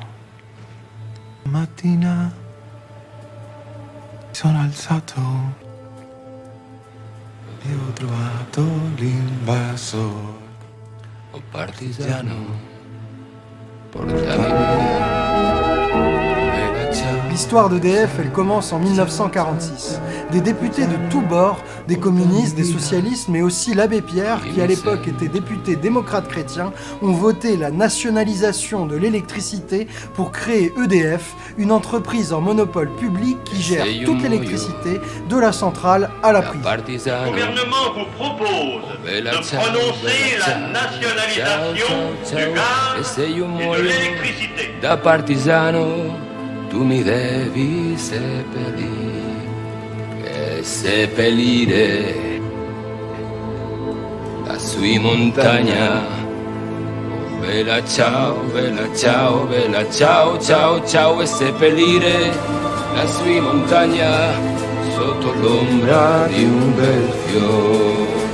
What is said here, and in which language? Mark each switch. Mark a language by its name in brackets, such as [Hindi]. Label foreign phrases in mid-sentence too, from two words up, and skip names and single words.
[Italian] La mattina mi sono alzato e ho trovato l'invasor. Un partigiano, portami via. [French] L'histoire d'EDF, elle commence en 1946. Des députés de tous bords, des communistes, des socialistes, mais aussi l'abbé Pierre, qui à l'époque était député démocrate chrétien, ont voté la nationalisation de l'électricité pour créer EDF, une entreprise en monopole public qui gère toute l'électricité, de la centrale à la prise. Le gouvernement vous propose de prononcer la nationalisation du gaz et de l'électricité. [Italian] Da partigiano tu mi devi seppellire e seppellire lassù in montagna. Oh, bella ciao, bella ciao, bella ciao, ciao, ciao, e seppellire lassù in montagna sotto l'ombra di un bel fiore.